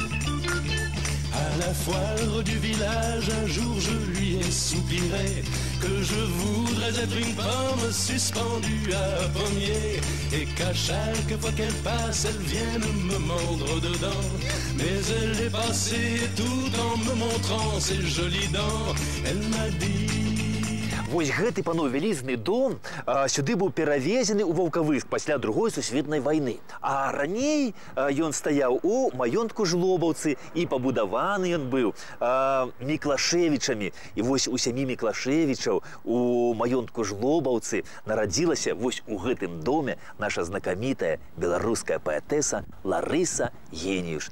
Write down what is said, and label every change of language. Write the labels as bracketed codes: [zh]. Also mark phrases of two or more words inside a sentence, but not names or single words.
[fr] À la foire du village, un jour je lui ai soupiré que je voudrais être une pomme suspendue à un pommier, et qu'à chaque fois qu'elle passe, elle vienne me mordre dedans. Mais elle est passée tout en me montrant ses jolies dents. Elle m'a dit... [be] Вось гэты, панове, вялізны дом сюды быў перавезены ў Ваўкавыск пасля Другой сусветнай вайны. А раней ён стаяў у маёнтку Жлобаўцы і пабудаваны ён быў Міклашевічамі. І вось у сям'і Міклашевічаў у маёнтку Жлобаўцы нарадзілася вось у гэтым доме наша знакамітая беларуская паэтэса Ларыса Геніюш.